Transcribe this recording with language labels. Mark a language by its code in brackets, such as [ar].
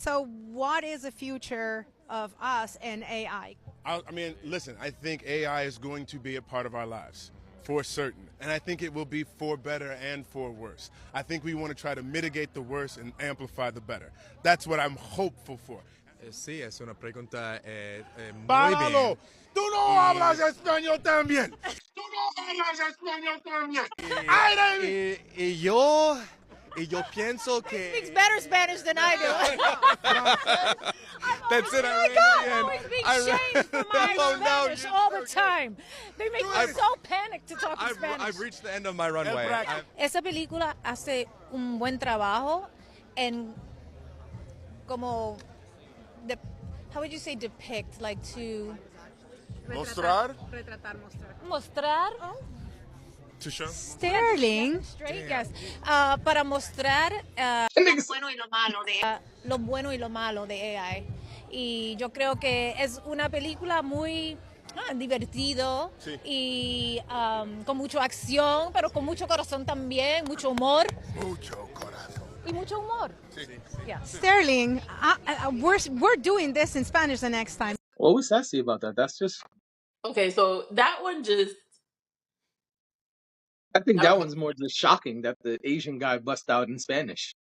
[en] So, what is the future of us and AI? I mean, listen, I think AI is going to be a part of our lives, for certain. And I think it will be for better and for worse. I think we want to try to mitigate the worst and amplify the better. That's what I'm hopeful for. [es] Sí, es una pregunta muy ¡Páralo! bien. ¡Tú no hablas español también! ¡Tú no hablas español también! ¡Ay, Y yo pienso que... [en] He speaks better Spanish than I do. That's it, Oh my God, I'm always being shamed for my Spanish all the time. They make me so panicked to talk in Spanish. I've reached the end of my runway. [es] Esa película hace un buen trabajo en como [en] how would you say depict, like to [es] Mostrar? mostrar [en] To show? Sterling. straight, yes, [es] para mostrar lo bueno y lo malo de AI. Y yo creo que es una película muy divertido y con mucha acción, pero con mucho corazón también, mucho humor. Mucho corazón. Y mucho humor. [en] Yeah. Sterling, we're doing this in Spanish the next time. What was sassy about that? That's just... Okay, so that one just... I think that one's more just shocking that the Asian guy bust out in Spanish.